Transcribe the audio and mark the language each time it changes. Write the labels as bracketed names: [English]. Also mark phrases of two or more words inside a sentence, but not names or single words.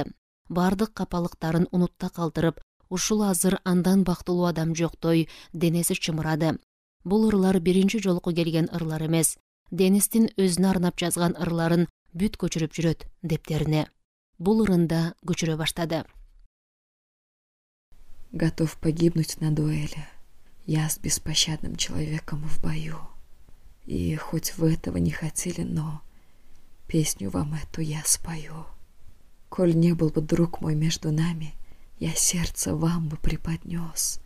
[Kyrgyz] Бардык капалыктарын унутта калтырып, ушул азыр андан бактылуу адам жоктой денеси чымырады. Бул ырлар биринчи жолку келген ырлар эмес. Денистин өзүнө арнап жазган ырларын бүт көчүрүп жүрөт дептерине. Бул ырында көчүрө баштады. [Russian] Готов погибнуть на дуэли. Я с беспощадным человеком в бою. И хоть вы этого не хотели, но песню вам эту я спою. Коль не был бы друг мой между нами, я сердце вам бы преподнес.